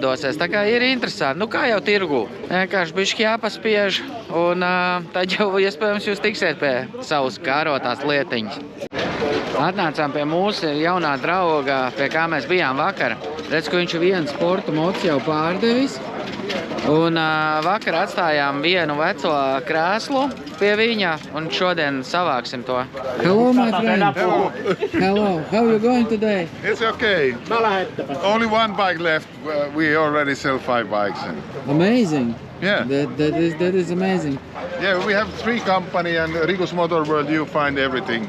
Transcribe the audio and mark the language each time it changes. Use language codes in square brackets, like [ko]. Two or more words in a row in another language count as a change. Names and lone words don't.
[lv] Tā kā ir interesanti, kā jau tirgu. Vienkārši bišķi jāpaspiež, un tad jau iespējams jūs tiksiet pie savas kārotās lietiņas. Atnācām pie mūsu jaunā drauga, pie kā mēs bijām vakar. Redz, ka viņš vienu sporta mocu jau pārdevis. Un vakar atstājām vienu veco krēslu pie viņa, un šodien savāksim to. [en] Hello, my friend. Hello. How are you going today? It's okay. Only one bike left. We already sell 5 bikes. Amazing. Yeah. That is amazing. Yeah, we have 3 companies, and Riku's Motor World, you find everything.